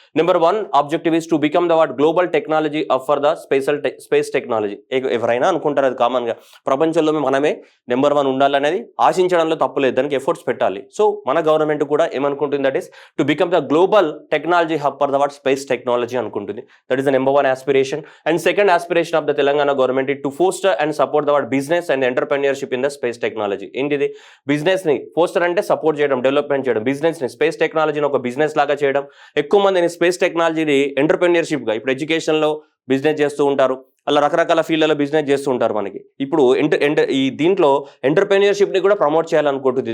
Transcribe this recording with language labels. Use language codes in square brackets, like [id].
[en] Number 1 objective is to become the what global technology of for the space technology. [te] ఎవరైనా అనుకుంటారు అది కామన్గా, ప్రపంచంలో మనమే నెంబర్ 1 ఉండాలనేది ఆశించడంలో తప్పులేదు, దానికి ఎఫర్ట్స్ పెట్టాలి. సో మన గవర్నమెంట్ కూడా ఏమనుకుంటుంది, [en] that is to become the global technology hub for the what space technology [te] అనుకుంటుంది. [en] That is the number 1 aspiration. And second aspiration of the Telangana government is to foster and support the business and entrepreneurship in the space technology. [te] ఏంటిది, business ని foster అంటే support చేయడం, development చేయడం, business ని space టెక్నాలజీని ఒక business లాగా చేయడం, ఎక్కువ మందిని స్పేస్ టెక్నాలజీని ఎంటర్ప్రెన్యూర్షిప్ గా, ఇప్పుడు ఎడ్యుకేషన్ లో బిజినెస్ చేస్తూ ఉంటారు, అలా రకరకాల ఫీల్డ్లలో బిజినెస్ చేస్తూ ఉంటారు. మనకి ఇప్పుడు ఈ దీంట్లో ఎంటర్ప్రెన్యూర్షిప్ని కూడా ప్రమోట్ చేయాలనుకుంటుంది.